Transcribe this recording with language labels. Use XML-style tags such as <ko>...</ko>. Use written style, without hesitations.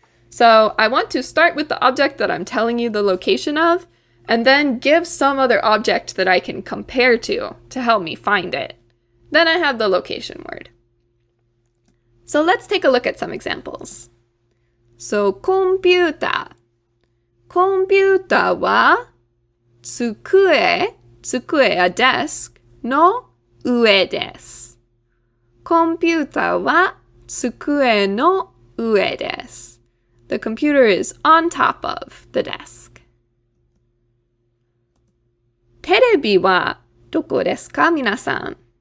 <en>So I want to start with the object that I'm telling you the location of, and then give some other object that I can compare to help me find it. Then I have the location word. So let's take a look at some examples.</en> <ja>So, コンピューター。コンピューターは、机、</ja> <en>a desk</en> <ja>の上です。コンピューターは、机の上です。</ja> <en>The computer is on top of the desk.</en> <ja>テレビはどこですか、皆さん。</ja>